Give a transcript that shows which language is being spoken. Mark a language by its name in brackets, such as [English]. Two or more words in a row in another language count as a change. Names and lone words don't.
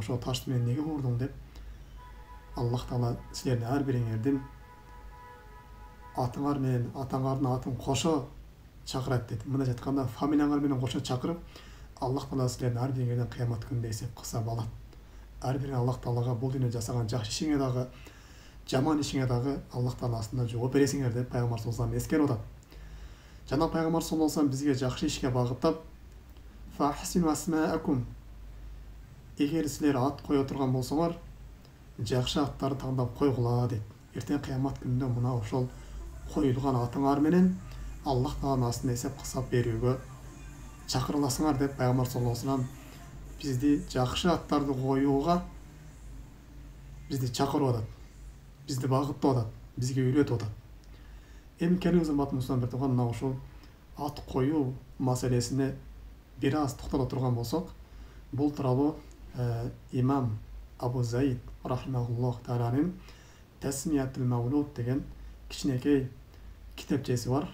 [Kyrgyz] Ошол ташты менен неге урдуң деп Аллах Таала силердин ар бириңердин атыңар менен атаңардын атын кошо чакырат дейт. Мындайча айтканда, фамилияңар менен кошо чакырып, Аллах Таала силердин ар бириңерден кыямат күнүндө эсеп кысап алат. Ар бириң Аллах Таалага бул дүйнөдө жасаган жакшы ишиңе дагы, жаман ишиңе дагы Аллах Таала астында жооп бересиңер деп пайгамбар [Arabic] صلى الله عليه وسلم [Kyrgyz] эскерип атат. Жана пайгамбар [Arabic] صلى الله عليه وسلم [Kyrgyz] бизге жакшы ишке багыттап, [Arabic] فأحسنوا أسماءكم. [Kyrgyz] Эгер силер ат кое турган болсоңор, жакшы аттарды таңдап койгула дейт. Эртең кыямат күнүндө мына ошол коюлган атыңар менен Аллах Тааланын астына эсеп кысап берүүгө чакырыласыңар деп пайгамбар [Arabic] صلى الله عليه وسلم [Kyrgyz] бизди жакшы аттарды коюуга бизди чакырып атат, бизди багыттап атат, бизге үйрөтүп атат. Эми келиңиз урматтуу мусулман тууган, мына ушул ат коюу маселесине бир аз токтоло турган болсок, бул тууралуу имам Абу Заид рахимахуллах тааланын Тасмиятул Мавлуд деген кичинекей китепчеси бар.